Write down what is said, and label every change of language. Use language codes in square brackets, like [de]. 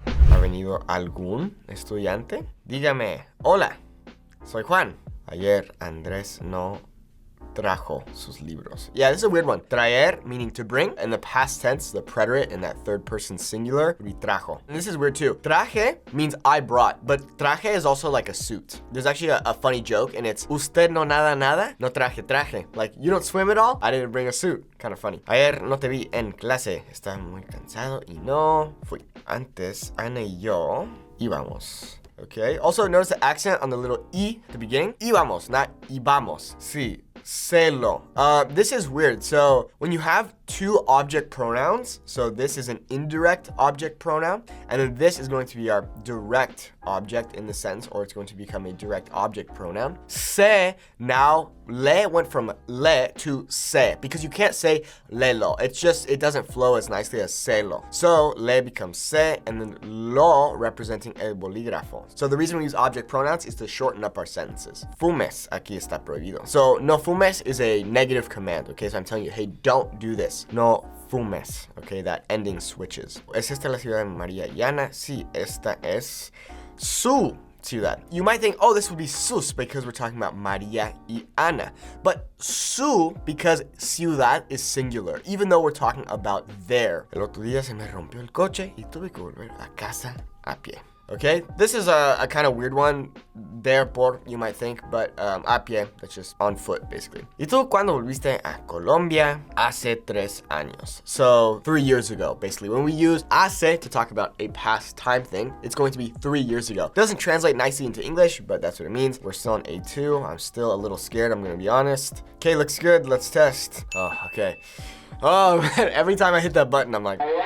[es] ¿Ha venido algún estudiante? Dígame, hola, soy Juan. Ayer Andrés no trajo sus libros. [en] Yeah, this is a weird one. Traer, meaning to bring. In the past tense, the preterite in that third person singular would be trajo. And this is weird too. Traje means I brought, but traje is also like a suit. There's actually a funny joke, and it's [es] usted no nada nada, no traje. [en] Like, you don't swim at all? I didn't bring a suit. Kind of funny. [es] Ayer no te vi en clase. Estaba muy cansado y no fui. Antes, Ana y yo íbamos. Okay. [en] Also, notice the accent on the little I at the beginning. Íbamos, not íbamos. Sí. Celo. This is weird. So when you have two object pronouns, so this is an indirect object pronoun, and then this is going to be our direct object in the sentence, or it's going to become a direct object pronoun. Se, now, le went from le to se, because you can't say lelo. It's just, it doesn't flow as nicely as celo. So le becomes se, and then lo representing el bolígrafo. So the reason we use object pronouns is to shorten up our sentences. [es] Fumes, aquí está prohibido. [en] So no fumes is a negative command, okay? So I'm telling you, hey, don't do this. No fumes, okay? That ending switches. [es] ¿Es esta la ciudad de María y Ana? Sí, esta es su ciudad. [en] You might think, oh, this would be sus because we're talking about María y Ana. But su, because ciudad is singular, even though we're talking about their. [es] El otro día se me rompió el coche y tuve que volver a casa a pie. [en] Okay, this is a kind of weird one. There por, you might think, but a pie, that's just on foot, basically. [es] ¿Y tú cuándo volviste a Colombia? Hace 3 años. [en] So 3 years ago, basically. When we use hace to talk about a past time thing, it's going to be 3 years ago. Doesn't translate nicely into English, but that's what it means. We're still on A2. I'm still a little scared, I'm gonna be honest. Okay, looks good. Let's test. Oh, okay. Oh, man, every time I hit that button, I'm like,